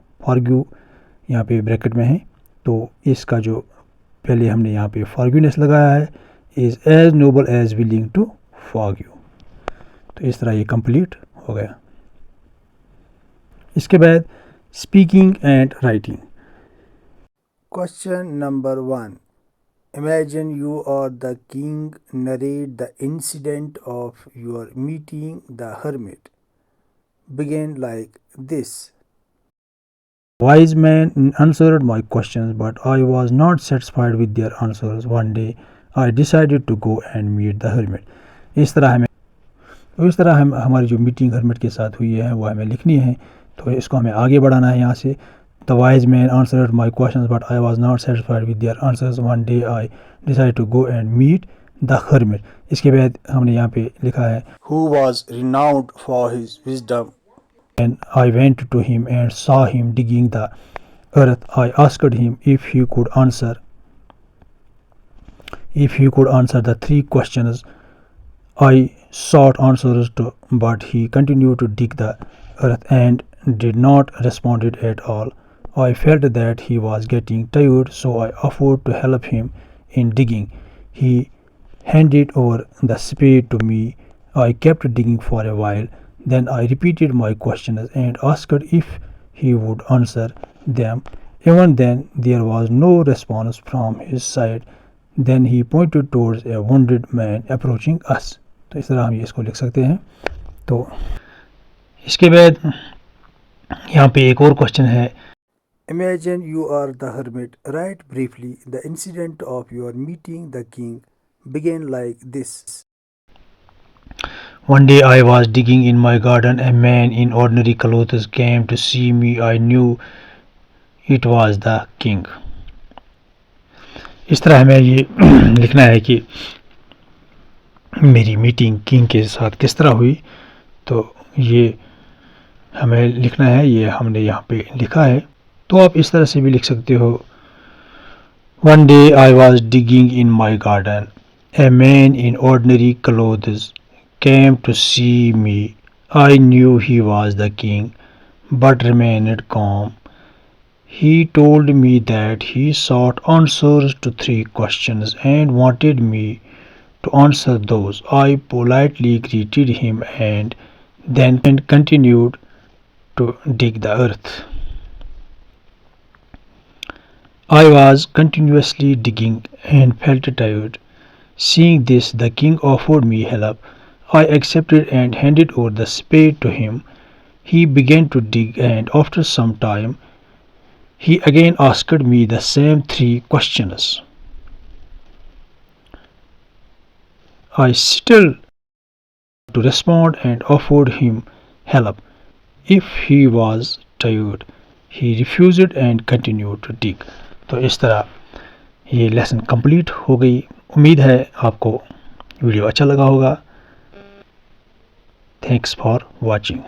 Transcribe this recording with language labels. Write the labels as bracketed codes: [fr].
[hi] Forgive यहाँ पे bracket में है, तो इसका जो पहले हमने यहाँ पे फॉरगिवनेस लगाया है, [en] Is as noble as willing to forgive. [hi] तो इस तरह ये कंप्लीट हो गया। इसके बाद speaking and writing. [en] Question number 1. Imagine you are the king. Narrate the incident of your meeting the hermit. Begin like this. Wise man answered my questions, but I was not satisfied with their answers. One day, I decided to go and meet the hermit. [hi] इस तरह हम हमारी जो meeting hermit के साथ हुई है वो हमें लिखनी है। तो इसको हमें आगे बढ़ाना है यहाँ से। [en] The wise man answered my questions, but I was not satisfied with their answers. One day, I decided to go and meet the hermit. [hi] इसके बाद हमने यहाँ पे लिखा है [en] Who was renowned for his wisdom. And I went to him and saw him digging the earth. I asked him if he could answer the 3 questions I sought answers to, but he continued to dig the earth and did not respond at all. I felt that he was getting tired, so I offered to help him in digging. He handed over the spade to me. I kept digging for a while. Then I repeated my questions and asked if he would answer them. Even then, there was no response from his side. Then he pointed towards a wounded man approaching us. [hi] तो इस तरह हम इसको लिख सकते हैं। तो इसके बाद यहाँ पे एक और क्वेश्चन है। [en] Imagine you are the hermit. Write briefly the incident of your meeting the king. Begin like this. One day I was digging in my garden. A man in ordinary clothes came to see me. I knew it was the king. [hi] इस तरह हमें ये लिखना है कि मेरी meeting king के साथ किस तरह हुई। तो ये हमें लिखना है, ये हमने यहाँ पे लिखा है। तो आप इस तरह से भी लिख सकते हो। [en] One day I was digging in my garden. A man in ordinary clothes came to see me. I knew he was the king, but remained calm. He told me that he sought answers to 3 questions and wanted me to answer those. I politely greeted him and then continued to dig the earth. I was continuously digging and felt tired. Seeing this, the king offered me help. I accepted and handed over the spade to him. He began to dig, and after some time, he again asked me the same 3 questions. I still to respond and offered him help. If he was tired, he refused and continued to dig. [hi] तो इस तरह ये lesson complete हो गई। उम्मीद है आपको video अच्छा लगा होगा। [en] Thanks for watching.